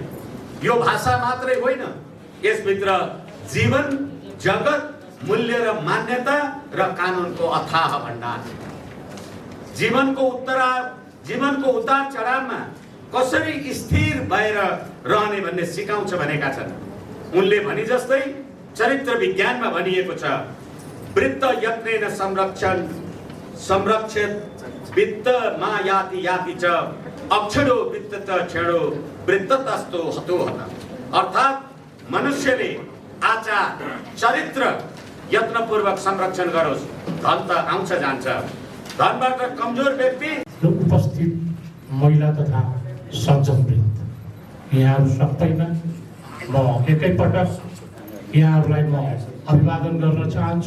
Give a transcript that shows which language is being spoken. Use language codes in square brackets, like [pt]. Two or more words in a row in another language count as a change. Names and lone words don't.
[ne] यो भाषा मात्रै होइन, यसभित्र जीवन, जगत, मूल्य र मान्यता र कानुनको अथाह भण्डार छ। जीवनको उतार चढावमा कसरी स्थिर भएर रहने भन्ने सिकाउँछ भनेका छन्। उनले भने जस्तै चरित्र विज्ञानमा भनिएको छ, [sa] वृत्त यत्नेन संरक्षित वित्त मा याति याति च अक्षरो वित्त क्षणो वृत्ततस्तो हतो हत। [ne] अर्थात् मनुष्यले आचार चरित्र यत्नपूर्वक संरक्षण गरोस्, धन त आउँछ जान्छ। धनबाट कमजोर व्यक्ति उपस्थित महिला तथा सज्जनवृन्द, यहाँहरू सबैमा म एकैपटक यहाँहरूलाई म अभिवादन गर्न चाहन्छु।